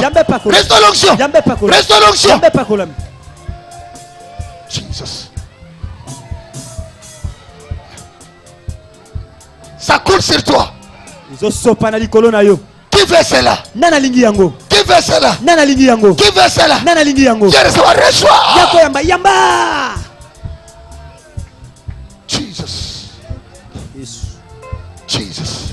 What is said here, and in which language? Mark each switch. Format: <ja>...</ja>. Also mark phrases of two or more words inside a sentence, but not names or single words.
<fr>Reçois l'onction. Reçois l'onction. Jesus. Ça coule sur toi. Qui fait cela? Qui Qui veut cela?</fr> <ln>Nana lingi yango.</ln> <fr>Qui veut cela?</fr> <ln>Nana lingi yango.</ln> <fr>Qui reçoit? Reçois.</fr> <ln>Yako yamba yamba.</ln> <fr>Jesus. Yes. Jesus.</fr>